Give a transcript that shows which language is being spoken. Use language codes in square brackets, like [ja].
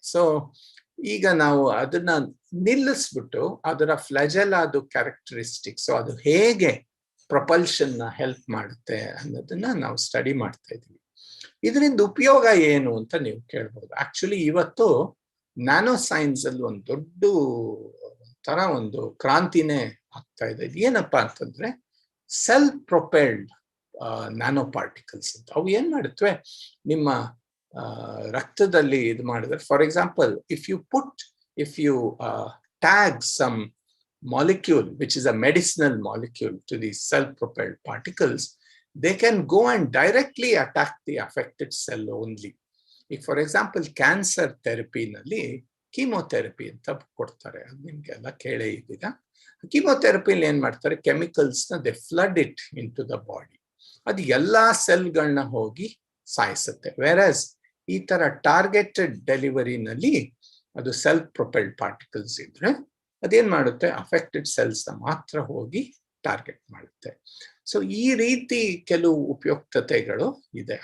[kn] So ಈಗ ನಾವು ಅದನ್ನ ನಿಲ್ಲಿಸ್ಬಿಟ್ಟು ಅದರ ಫ್ಲಾಜೆಲ್ಲಾದು ಕ್ಯಾರೆಕ್ಟರಿಸ್ಟಿಕ್ಸ್, ಅದು ಹೇಗೆ ಪ್ರೊಪಲ್ಷನ್ ನ ಹೆಲ್ಪ್ ಮಾಡುತ್ತೆ ಅನ್ನೋದನ್ನ ನಾವು ಸ್ಟಡಿ ಮಾಡ್ತಾ ಇದೀವಿ. ಇದರಿಂದ ಉಪಯೋಗ ಏನು ಅಂತ ನೀವು ಕೇಳ್ಬೋದು. ಆಕ್ಚುಲಿ ಇವತ್ತು ನ್ಯಾನೋ ಸೈನ್ಸ್ ಅಲ್ಲಿ ಒಂದು ದೊಡ್ಡ ತರ ಒಂದು ಕ್ರಾಂತಿನೇ ಆಗ್ತಾ ಇದೆ. ಏನಪ್ಪಾ ಅಂತಂದ್ರೆ ಸೆಲ್ಫ್ ಪ್ರೊಪೆಲ್ಡ್ ನ್ಯಾನೋ ಪಾರ್ಟಿಕಲ್ಸ್ ಅಂತ. ಅವು ಏನ್ ಮಾಡುತ್ತವೆ, ನಿಮ್ಮ ರಕ್ತದಲ್ಲಿ ಇದು ಮಾಡಿದ್ರೆ, [en] For example if you tag some molecule which is a medicinal molecule to these self-propelled particles, they can go and directly attack the affected cell only. If for example [kn] cancer therapy nalli chemotherapy anta kodtare, nimgeಲ್ಲ ಕೇಳೇ ಇದೀಗ. [en] chemotherapy [kn] ಅಲ್ಲಿ ಏನ್ ಮಾಡ್ತಾರೆ, [en] chemicals na they flood it into the body. [kn] ಅದು ಎಲ್ಲಾ ಸೆಲ್ಗಳನ್ನ ಹೋಗಿ ಸಾಯಿಸುತ್ತೆ. Virus ಈ ತರ ಟಾರ್ಗೆಟೆಡ್ ಡೆಲಿವರಿ ನಲ್ಲಿ ಅದು ಸೆಲ್ಫ್ ಪ್ರೊಪೆಲ್ಡ್ ಪಾರ್ಟಿಕಲ್ಸ್ ಇದ್ರೆ ಅದೇನ್ ಮಾಡುತ್ತೆ, ಅಫೆಕ್ಟೆಡ್ ಸೆಲ್ಸ್ ಮಾತ್ರ ಹೋಗಿ ಟಾರ್ಗೆಟ್ ಮಾಡುತ್ತೆ. ಸೊ ಈ ರೀತಿ ಕೆಲವು ಉಪಯುಕ್ತತೆಗಳು ಇದೆ.